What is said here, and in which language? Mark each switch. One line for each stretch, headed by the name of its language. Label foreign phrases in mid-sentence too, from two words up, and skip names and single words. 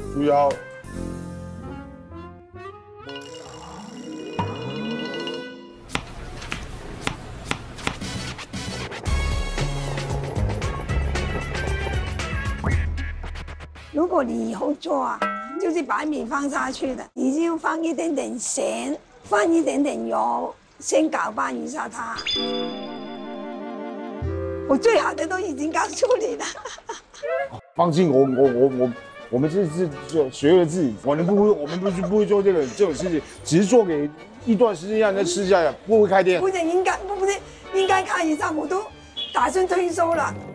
Chinese: 如果你以後做啊，就是把米放下去的，你就放一點點鹹，放一點點油。先攪拌一下它，我最好的都已經告訴你了。放心，我我们是就学了自己，我们不会做这种事情，只是做给一段时间让人吃下来，不会开店。不是应该开一下，我都打算退休了。